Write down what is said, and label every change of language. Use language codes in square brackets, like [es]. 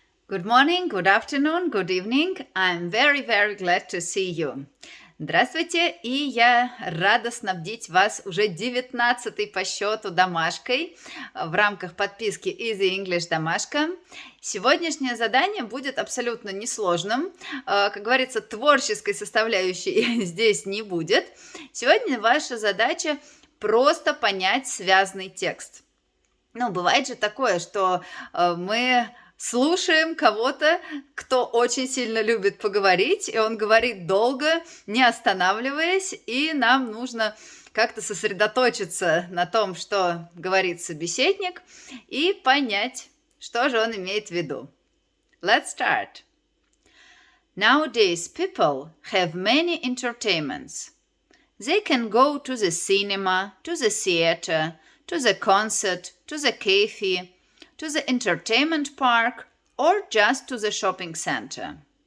[en] Good morning, good afternoon, good evening. I'm very, very glad to see you. [ru] Здравствуйте, и я рада снабдить вас уже 19-й по счету домашкой в рамках подписки Easy English Домашка. Сегодняшнее задание будет абсолютно несложным. Как говорится, творческой составляющей здесь не будет. Сегодня ваша задача просто понять связный текст. Бывает же такое, что мы слушаем кого-то, кто очень сильно любит поговорить, и он говорит долго, не останавливаясь, и нам нужно как-то сосредоточиться на том, что говорит собеседник, и понять, что же он имеет в виду. [en] Let's start. Nowadays people have many entertainments. They can go to the cinema, to the theater, to the concert, to the cafe, to the entertainment park, or just to the shopping center.